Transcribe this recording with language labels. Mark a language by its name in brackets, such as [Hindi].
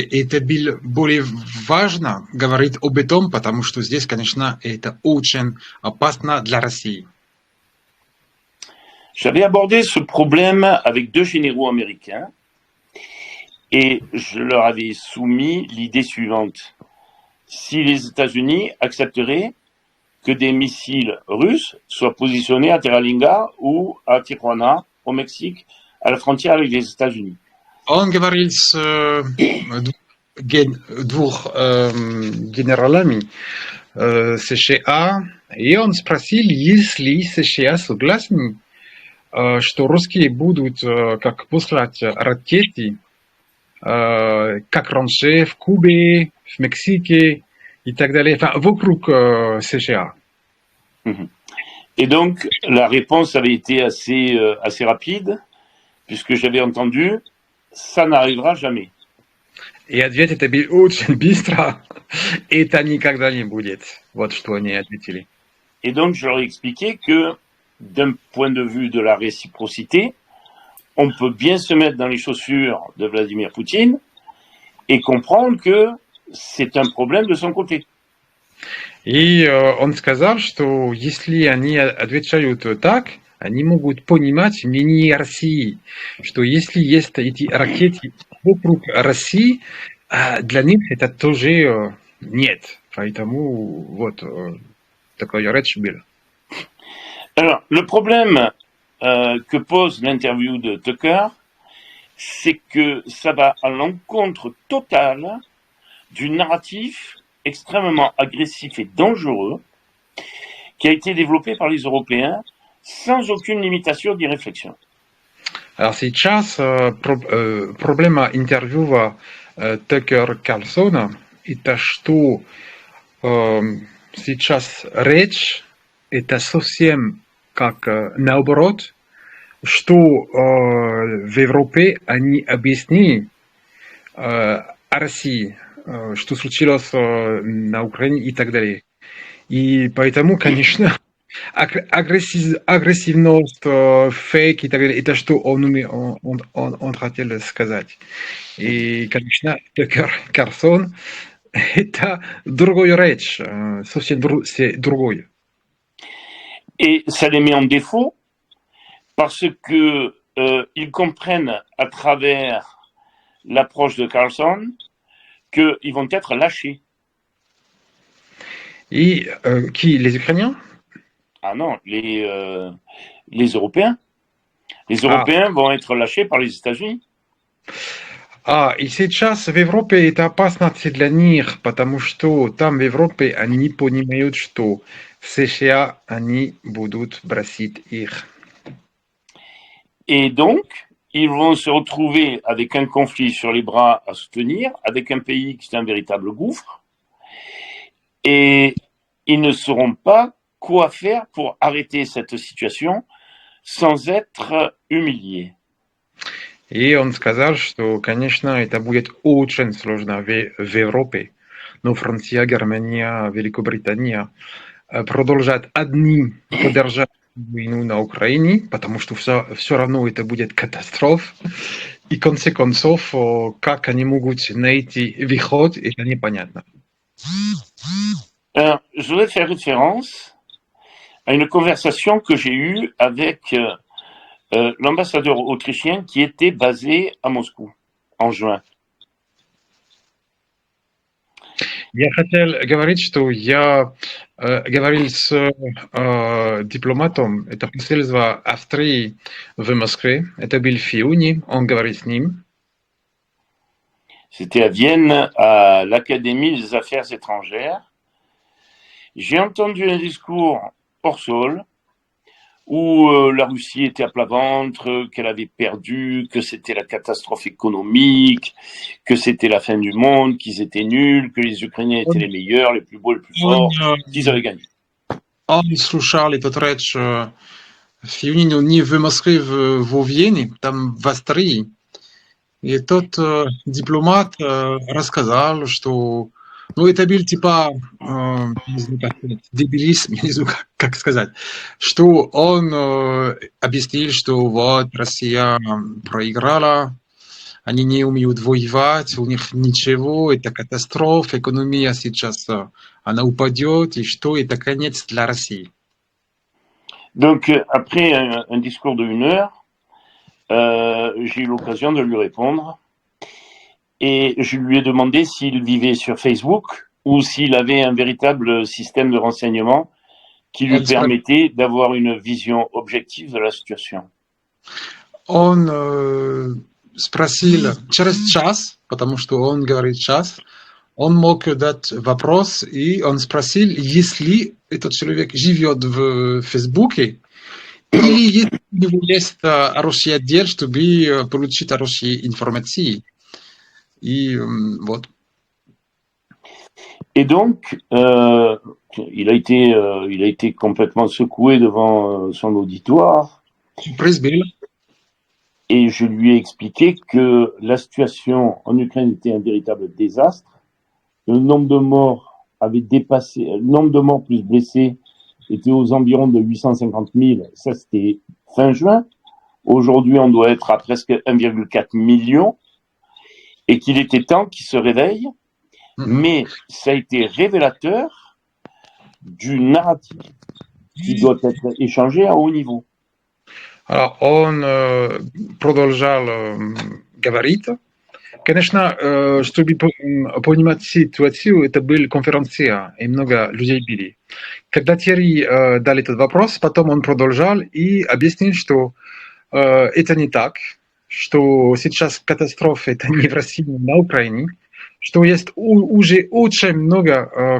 [Russian] И это было более важно говорить об этом, потому что здесь, конечно, это очень опасно для России. [French] J'avais abordé ce problème avec deux généraux américains et je leur avais soumis l'idée suivante. Si les États-Unis accepteraient que des missiles russes soient positionnés à Terralinga ou à Tijuana, au Mexique, à la frontière avec les États-Unis. [Russian] Он говорил с двух генералами США, и он спросил, если США согласны, что русские будут как послать ракеты, как раньше в Кубе, в Мексике и так далее, вокруг США. [French] Et donc, la réponse avait été assez rapide, puisque j'avais entendu, ça n'arrivera jamais. [Russian] И ответ это был очень быстро, это никогда не будет. Вот что они ответили. [French] Et donc, je leur ai expliqué que, d'un point de vue de la réciprocité, on peut bien se mettre dans les chaussures de Vladimir Poutine et comprendre que c'est un problème de son côté. [Russian] И он сказал, что если они отвечают так, они могут понимать мнение России, что если есть эти ракеты вокруг России, для них это тоже нет. Поэтому вот такая речь была. [French] Alors, le problème que pose l'interview de Tucker, c'est que ça va à l'encontre totale du narratif extrêmement agressif et dangereux qui a été développé par les Européens sans aucune limitation ni réflexion. Alors [Russian] сейчас проблема интервью Текер Карлсона это что сейчас речь это совсем как наоборот, что в Европе они объяснили России, что случилось на Украине и так далее. И поэтому, конечно, агрессивность, фейк и так далее, это что он хотел сказать. И, конечно, Текер Карлсон это другая речь, совсем другое. [French] Et ça les met en défaut parce que ils comprennent à travers l'approche de Carlson qu'ils vont être lâchés. Et qui, les Ukrainiens? Ah non, les Européens. Les Européens vont être lâchés par les États-Unis. [Russian] И сейчас в Европе это опасно для них, потому что там в Европе они понимают, что в США они будут бросить их. [French] Et donc, ils vont se retrouver avec un conflit sur les bras à soutenir, avec un pays qui est un véritable gouffre, et ils ne sauront pas quoi faire pour arrêter cette situation sans être humiliés. [Russian] И он сказал, что, конечно, это будет очень сложно в Европе, но Франция, Германия, Великобритания продолжат одни поддержать войну на Украине, потому что все равно это будет катастрофа. И в конце концов, как они могут найти выход, это непонятно. [French] Alors, je voudrais faire référence à une conversation que j'ai eue avec l'ambassadeur autrichien qui était basé à Moscou en juin. [Russian] Я хотел говорить, что я говорил с дипломатом, это посольство Австрии в Москве, это был Фиуни, он говорит с ним. [French] C'était à Vienne, à l'Académie des Affaires étrangères. J'ai entendu un discours hors sol où la Russie était à plat ventre, qu'elle avait perdu, que c'était la catastrophe économique, que c'était la fin du monde, qu'ils étaient nuls, que les Ukrainiens étaient les meilleurs, les plus beaux, les plus forts, qu'ils avaient gagné. [Russian] Он слушал этот речь Фиунину не в Москве, во Вене, там в Австрии. И тот дипломат рассказал, что ну, это был типа не знаю, как сказать, дебилизм, не знаю, как сказать, что он объяснил, что вот Россия проиграла, они не умеют воевать, у них ничего, это катастрофа, экономия сейчас она упадет, и что это конец для России. [French] Donc, après un discours de 1 heure, j'ai eu l'occasion de lui répondre et je lui ai demandé s'il vivait sur Facebook ou s'il avait un véritable système de renseignement qui lui permettait d'avoir une vision objective de la situation. [Russian] Он спросил через час, потому что он говорит час, он мог дать вопрос, и он спросил, если этот человек живет в Фейсбуке, или если у него есть хороший отдел, чтобы получить хорошие информации. И вот. [French] Et donc, il a été complètement secoué devant son auditoire. Et je lui ai expliqué que la situation en Ukraine était un véritable désastre. Le nombre de morts avait dépassé, le nombre de morts plus blessés était aux environs de 850 000. Ça, c'était fin juin. Aujourd'hui, on doit être à presque 1,4 million. Et qu'il était temps qu'il se réveille. Mais ça a été révélateur du narratif qui doit être échangé à haut niveau. Alors, [Russian] он продолжал говорить. Конечно, чтобы понимать ситуацию, это была конференция, и много людей были. Когда Терри дал этот вопрос, потом он продолжал и объяснил, что это не так, что сейчас катастрофа это не в России, но на Украине, что есть уже очень много